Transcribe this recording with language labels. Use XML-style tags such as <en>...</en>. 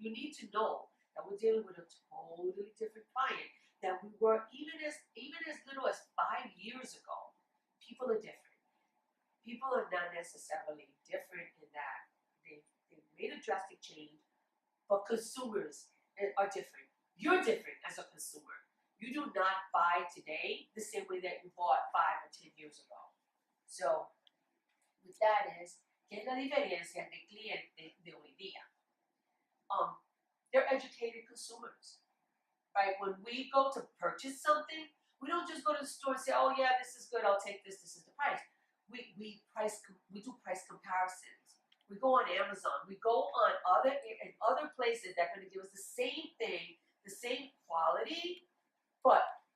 <en>You need to know that we're dealing with a totally different client than we were even as little as 5 years ago. People are different. People are not necessarily different in that they made a drastic change, but consumers are different. You're different as a consumer. You do not buy today the same way that you bought 5 or 10 years ago. So, with that is,</en> <es>¿qué es la diferencia de cliente de hoy día?</es> <en>They're educated consumers, right? When we go to purchase something, we don't just go to the store and say, oh yeah, this is good, I'll take this, this is the price. We do price comparisons. We go on Amazon. We go on other places that are going to give us the same thing, the same quality, but</en>